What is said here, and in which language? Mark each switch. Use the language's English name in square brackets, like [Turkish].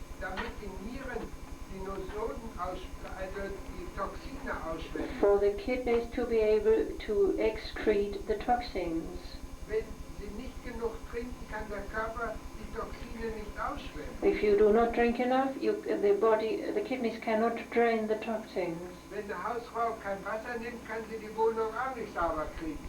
[German] damit die Nieren die Nosoden also die Toxine ausschwemmen. [English] for the kidneys to be able to excrete the toxins. [German] Wenn Sie nicht genug trinken, kann der Körper die Toxine nicht ausschwemmen. [English] If you do not drink enough, the kidneys cannot drain the toxins. [German] Wenn eine Hausfrau kein Wasser nimmt, kann sie die Wohnung auch nicht sauber kriegen.